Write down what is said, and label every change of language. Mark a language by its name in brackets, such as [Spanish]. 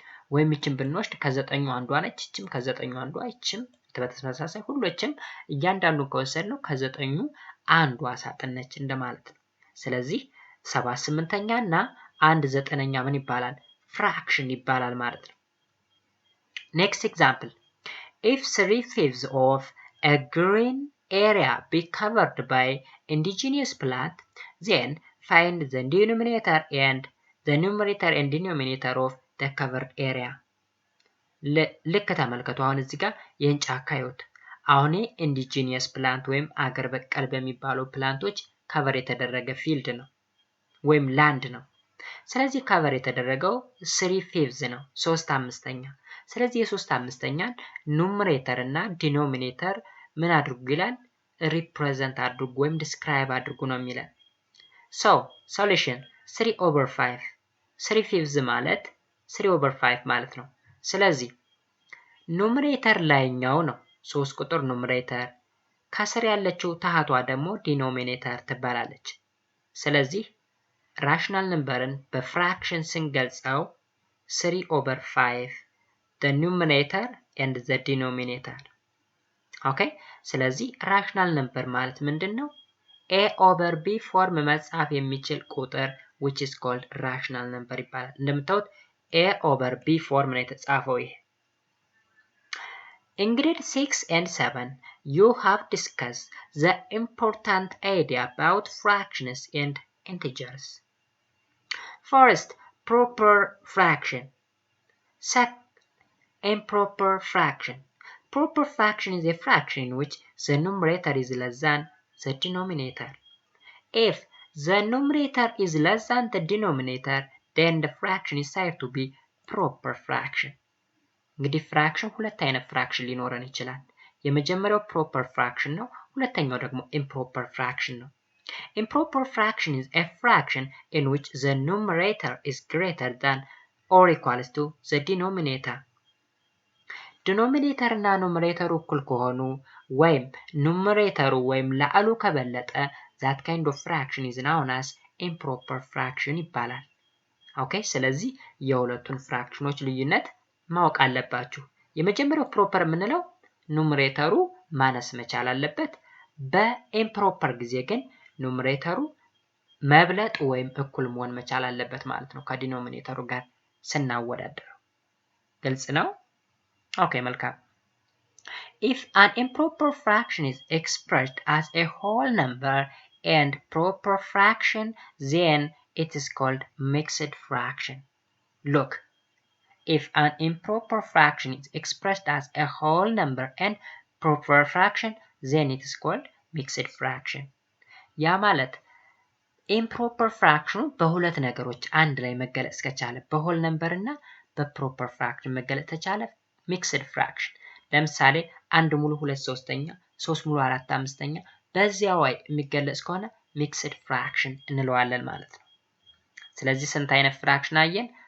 [Amharic] ወይም እቺን ብንወስድ ከዘጠኙ አንዷ ነች፣ እቺም ከዘጠኙ አንዷ፣ እቺም በተመሳሳይ ሁሉችም እያንዳንዱ ከወሰድነው ከዘጠኙ አንዷ ሳጥን ነች እንደማለት ነው። ስለዚህ 7/8 እና 1/9 ምን ይባላል? ፍራክሽን ይባላል ማለት ነው። [English] Next example. If 3/5 of a green area be covered by indigenous plant, then find the denominator and the numerator and denominator of the covered area. [Amharic] ልክ ተመልከቱ። አሁን እዚህ ጋር ይህን ጫካ ይዩት። አሁን ኢንዲጂኒየስ ፕላንት ወይም አገር በቀል በሚባሉ ፕላንቶች ከቨር የተደረገ ፊልድ ነው ወይም ላንድ ነው። ስለዚህ ከቨር የተደረገው 3/5 ነው 3/5። ስለዚህ የ3/5ኛን ኑሜሬተር እና ዲኖሚኔተር ምን አድርጉ ይላል? ሪፕሬዘንት አድርጉ ወይም ዲስክራይብ አድርጉ ነው የሚለን። ሶሉሽን 3/5 3/5 ማለት 3/5 ማለት ነው። ስለዚህ ኑሜሬተር ላይኛው ነው 3 ቁጥር ኑሜሬተር፣ ከስር ያለችው ታህቷ ደግሞ ዲኖሚኔተር ትባላለች። ስለዚህ ራሽናል ነምበርን በፍራክሽን ስንገልጸው 3/5 [English] the numerator and the denominator። [Amharic] ኦኬ ስለዚህ ራሽናል ነምበር ማለት ምንድነው? a/b ፎርም መጻፍ የሚችል ቁጥር [English] which is called rational number [Amharic] ይባላል። እንደምታዩት a/b ፎርም ነው የተጻፈው ይሄ። [English] In grade 6 and 7 you have discussed the important idea about fractions and integers. First, proper fraction. Second, improper fraction. Proper fraction is a fraction in which the numerator is less than the denominator. If the numerator is less than the denominator, then the fraction is said to be proper fraction. [Amharic] እንግዲህ ፍራክሽን ሁለት አይነት ፍራክሽን ሊኖረን ይችላል። የመጀመሪያው ፕሮፐር ፍራክሽን ነው፣ ሁለተኛው ደግሞ ኢምፕሮፐር ፍራክሽን ነው። [English] Improper fraction is a fraction in which the numerator is greater than or equals to the denominator. [Amharic] Denominator እና ኑሜሬተሩ እኩል ከሆኑ ወይም ኑሜሬተሩ ወይም ላዕሉ ከበለጠ [English] that kind of fraction is known as improper fraction [Amharic] ይባላል። ኦኬ ስለዚህ የሁለቱን ፍራክሽኖች ልዩነት ማወቅ አለባችሁ። የመጀመሪያው ፕሮፐር የምንለው ኑሜሬተሩ ማነስ መቻል አለበት። በኢምፕሮፐር ጊዜ ግን ኑሜሬተሩ መብለጥ ወይም እኩል መሆን መቻል አለበት ማለት ነው ከዲኖሚኔተሩ ጋር ስናወዳድረው። ግልጽ ነው? ኦኬ መልካም። [English] If an improper fraction is expressed as a whole number and proper fraction, then it is called mixed fraction. Look, if an improper fraction is expressed as a whole number and proper fraction, then it is called mixed fraction. [Amharic] ያ ማለት ኢምፕሮፐር ፍራክሽኑ በሁለት ነገሮች አንድ ላይ መገለጽ ከቻለ በሆል ነምበር እና በፕሮፐር ፍራክሽን መገለጽ ከቻለ ሚክስድ ፍራክሽን። ለምሳሌ 1 ሙሉ 2/3ኛ 3 ሙሉ 4/5ኛ በዚያው ላይ የሚገለጽ ከሆነ ሚክስድ ፍራክሽን እንለዋለን ማለት ነው። ስለዚህ ስንት አይነት ፍራክሽን አየን?